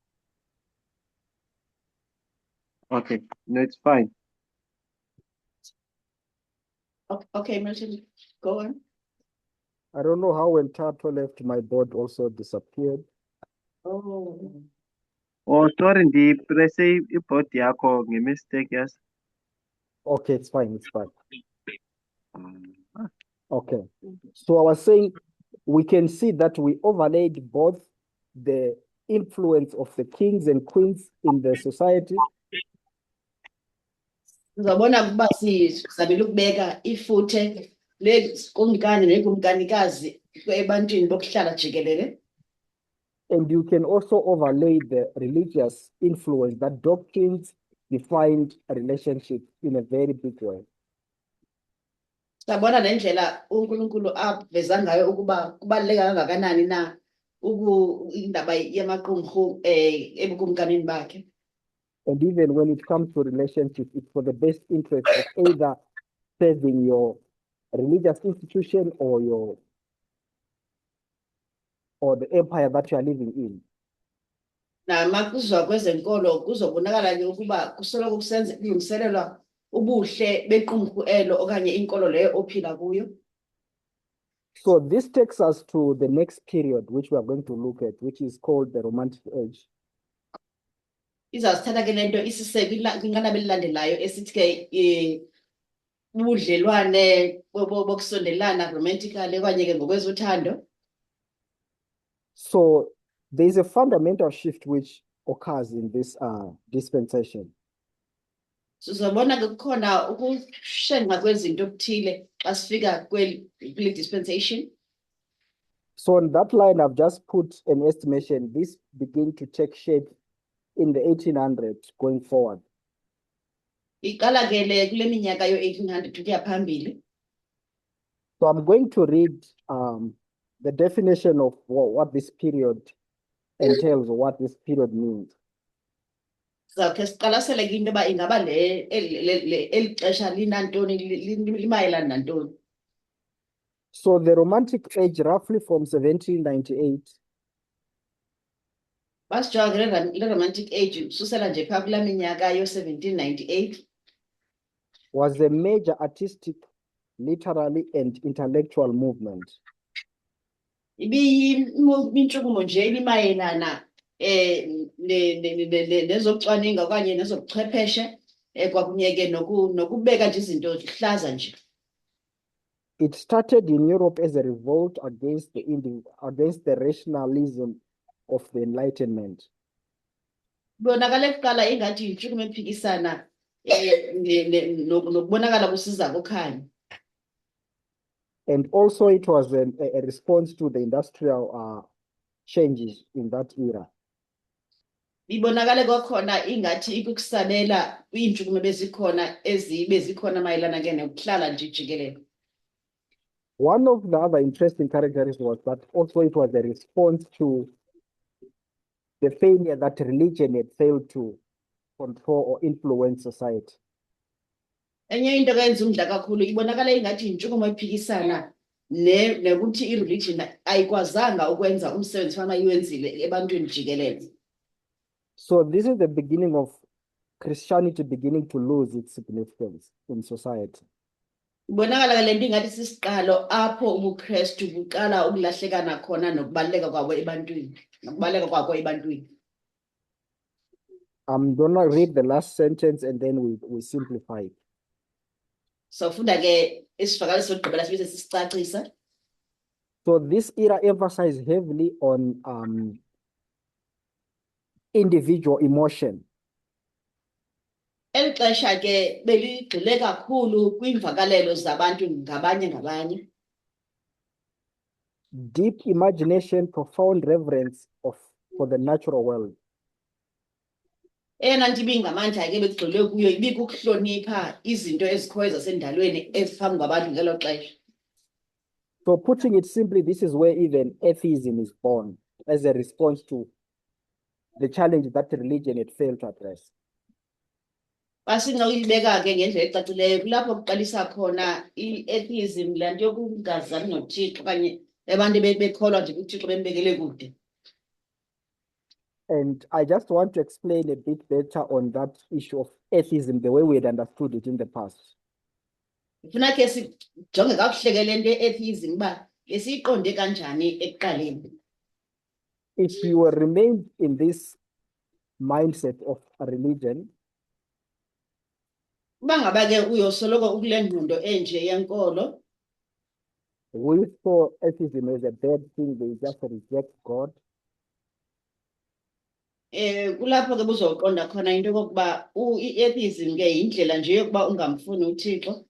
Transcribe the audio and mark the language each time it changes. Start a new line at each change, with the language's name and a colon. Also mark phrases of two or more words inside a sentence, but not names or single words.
English: Okay, no, it's fine. Okay, Milton, go on. I don't know how when Tato left, my board also disappeared. Oh. Sorry, press
Xhosa: i-board yakho nge-mistake, yes.
English: Okay, it's fine, it's fine. Okay, so I was saying we can see that we overlaid both the influence of the kings and queens in the society
Xhosa: Uzabona ukuba sizamele ukubeka ifuthe lekumkani nekumkanikazi ebantwini bokuhlala jikelele.
English: And you can also overlay the religious influence that doctrines defined relationships in a very big way.
Xhosa: Sabona nendlela uNkulunkulu aveza ngayo ukuba kubaluleka kangakanani na indaba yamaqumrhu ebukumkanini bakhe.
English: And even when it comes to relationships, it's for the best interest of either serving your religious institution or the empire that you are living in.
Xhosa: Nama kuzwa kwezenkolo kuzobonakala ke ukuba kusoloko kulungiselelwa ubuhle bequmrhu elo okanye inkolo leyo ophila kuyo.
English: So this takes us to the next period, which we are going to look at, which is called the Romantic Age.
Xhosa: Izasithatha ke lento isise kwinqanaba elilandelayo esithi ke ubudlelwane bokusondelana romantically okanye ke ngokwezothando.
English: So there is a fundamental shift which occurs in this dispensation.
Xhosa: Sizobona ke kukhona ukushenxa kwezinto okuthile xa sifika kule dispensation.
English: So on that line, I've just put an estimation. This begin to take shape in the 1800s going forward.
Xhosa: Iqala ke le kule minyaka yo-1800 ukuya phambili.
English: So I'm going to read the definition of what this period entails, or what this period means.
Xhosa: Sizawukhe siqalasele ke into yoba ingaba eli xesha linantoni limayelana nantoni.
English: So the Romantic Age, roughly from 1798
Xhosa: Basijonga ke le
English: romantic age
Xhosa: susela nje phaa kulaa minyaka yo-1798
English: was a major artistic, literary, and intellectual movement.
Xhosa: ibiyintshukumo nje elimayelana nezocwaninga okanye nezobuchwepheshe kwakunye ke nokubeka nje izinto hlaza nje.
English: It started in Europe as a revolt against the rationalism of the Enlightenment.
Xhosa: Bonakala kuqala ingathi yintshukumo ephikisana nokubonakala kusiza kokhanya.
English: And also it was a response to the industrial changes in that era.
Xhosa: Ibonakale kwakhona ingathi ikukusabela kwiintshukumo bezikhona mayelana ke nokuhlala nje jikelele.
English: One of the other interesting characteristics was that also it was a response to the failure that religion had failed to control or influence society.
Xhosa: Enye into eyenza umdla kakhulu ibonakala ingathi yintshukumo ephikisana nekuthi i-religion ayikwazanga ukwenza umsebenzi fana iwenzile ebantwini jikelele.
English: So this is the beginning of Christianity beginning to lose its significance in society.
Xhosa: Ibonakala ke lento ingathi sisiqalo apho ubuKristu buqala ukulahlekana khona nokubaleka kwabo ebantwini nokubaleka kwakho ebantwini.
English: I'm gonna read the last sentence and then we simplify it.
Xhosa: So funda ke isivakaliso sokugqibela sibe sisicacisa.
English: So this era emphasized heavily on individual emotion.
Xhosa: Eli xesha ke beligxile kakhulu kwiimvakalelo zabantu ngabanye.
English: Deep imagination, profound reverence for the natural world.
Xhosa: Eyona nto ibingamandla ke begxile kuyo ibikukuhlonipha izinto ezikhoyo zasendalweni eziphambi kwabantu ngelo xesha.
English: So putting it simply, this is where even atheism is born as a response to the challenge that religion had failed to address.
Xhosa: Basingayibeka ke ngendlela ecacileyo kulapho kuqalisa khona i-atheism, laa nto yokungazani noThixo okanye abantu bekholwa nje kuThixo bembekele kude.
English: And I just want to explain a bit better on that issue of atheism, the way we had understood it in the past.
Xhosa: Ufuna ke sijonge kakuhle ke lento ye-atheism uba besiyiqonde kanjani ekuqaleni.
English: If you remain in this mindset of a religion,
Xhosa: Uba ngaba ke uyosoloko ukule ngqondo enje yenkolo,
English: we saw atheism as a bad thing. They just reject God.
Xhosa: Kulapho ke buzoqonda khona into yokuba i-atheism ke yindlela nje yokuba ungamfuni uThixo,